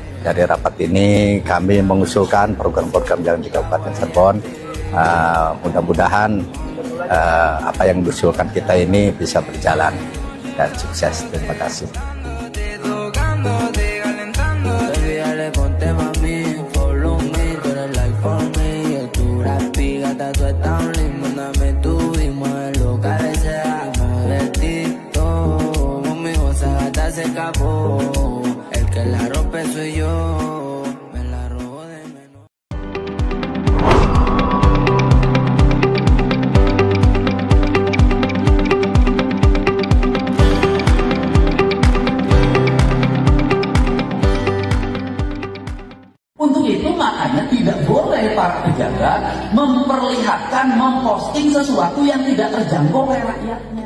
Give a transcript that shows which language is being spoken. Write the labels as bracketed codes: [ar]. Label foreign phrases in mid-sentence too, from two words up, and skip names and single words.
[id] Dari rapat ini kami mengusulkan program-program jalan di Kabupaten Cirebon. Mudah-mudahan apa yang diusulkan kita ini bisa berjalan dan sukses. Terima kasih. [es] Se acabó, el que la rompe soy yo, me la robo de menos. [id] Untuk itu makanya tidak boleh para pejabat memperlihatkan, memposting sesuatu yang tidak terjangkau oleh rakyatnya.